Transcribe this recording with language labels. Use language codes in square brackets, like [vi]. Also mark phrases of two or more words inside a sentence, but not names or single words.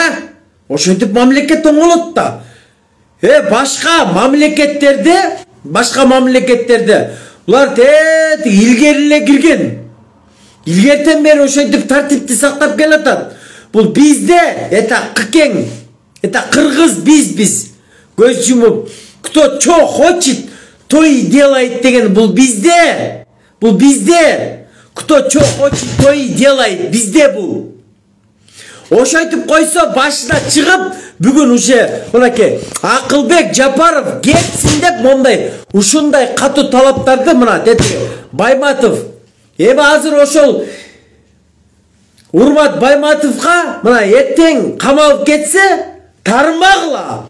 [ky] Ошентип мамлекет оңолот да. Башка мамлекеттерде булар илгери эле кирген. Илгертен бери ошентип тартипти сактап келатат. Бул бизде кыкең, кыргыз биз. Көз жумуп, [ru] кто что хочет, то и делает [ky] деген бул бизде. [ru] Кто что хочет, то и делает. [ky] Бизде бул. Ошентип койсо башына чыгып, бүгүн уже мынакей Акылбек Жапаров кетсин деп мондай ушундай катуу талаптарды мына Байматов. Азыр ошол Урмат Байматовга мына эртең камалып кетсе, тарынбагыла.